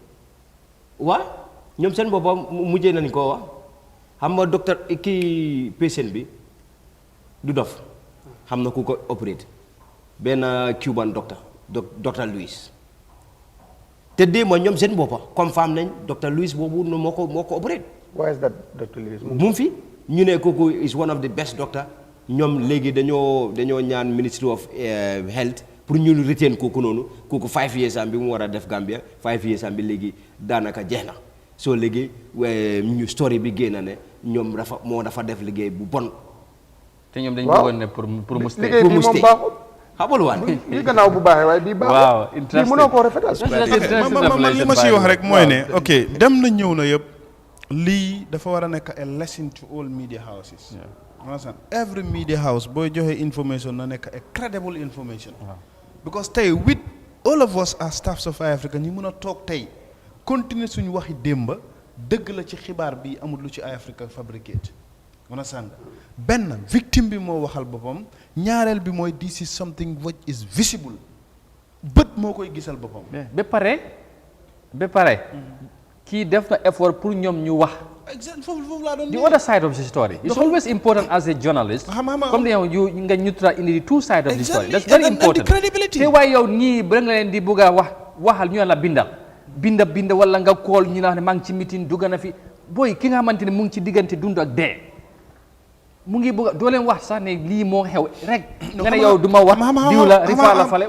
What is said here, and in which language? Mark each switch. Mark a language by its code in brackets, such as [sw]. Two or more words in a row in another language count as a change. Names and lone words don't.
[wo] waa ñoom seen boppa mujjee nañ koo wax xam nga docteur kii patient bi du dof xam na ku ko opéré benn Cuban docteur Luis te démb ñoom seen boppa confirm nañ docteur Luis boobu moo ko opéré. [en] why is that doctor Luis [wo] mu fi ñu ne kooku [en] is one of the best doctor [wo] ñoom léegi dañoo ñaan [en] ministry of health [wo] pour ñu retain kooku noonu kooku 5 years am bi mu war a def Gambia 5 years am bi léegi daanaka jeex na soo léegi ñu story bi génn ne ñoom dafa def liggéey bu bon. te ñoom dañu bëggoon ne pour mu stay liggéey bi moom baaxul xamal waan bii gannaaw bu baaxee waaye bii baaxul waaw interesting mënoo koo rafetal man li ma siy wax rek mooy ne ok dem na ñëw na yëpp lii dafa war a nekk a lesson [en] to all media houses every media house [wo] booy joxe information na nekk a [en] credible information because [wo] tey [en] with all of us as staffs of [wo] Eye Africa ñi mën a toog tey continuer suñu waxi démba dëgg la ci xibaar bi amul lu ci Eye Africa fabricate benn victime bi moo waxal boppam ñaareel bi mooy [en] this is something which is visible [wo] bët moo koy gisal boppam ba pare kii def na effort pour ñoom ñu wax foofu laa doon [en] the other side of the story it's always important as a journalist [wo] comme yow nga neutral indi [en] the two sides of the story that's very important [wo] te waaye yow ñii ba nga leen di bëgg a waxal ñu la binda wala nga kool ñu la wax ne maa ngi ci meeting dugg na fi booy ki nga xamante ne mu ngi ci diggante dund ak dee mu ngi bëgg doo leen wax sax ne lii moo xew rek nga ne yow du ma wax diw la rifa la fale